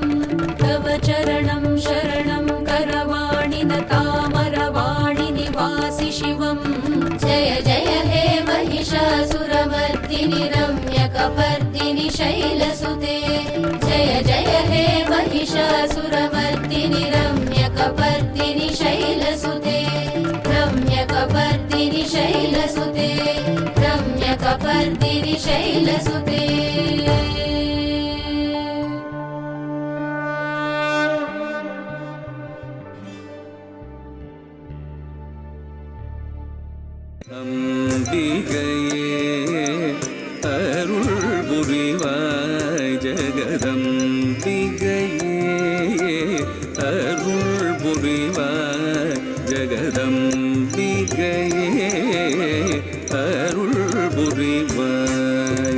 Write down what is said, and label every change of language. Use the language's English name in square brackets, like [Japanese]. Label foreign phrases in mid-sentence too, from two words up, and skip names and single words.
[Sanskrit] तव चरणं शरणं करवाणि न तामरवाणि निवासि शिवम् जय जय हे महिषासुरमर्दिनि रम्यकपर्दिनि शैलसुते जय जय हे महिषासुरमर्दिनि रम्यकपर्दिनि शैलसुते रम्यकपर्दिनि शैलसुते रम्यकपर्दिनि शैलसुते [Tamil] அம்பிகையே அருள் புரிவாய் ஜெகதம்பிகையே அருள் புரிவாய் ஜெகதம்பிகையே அருள் புரிவாய்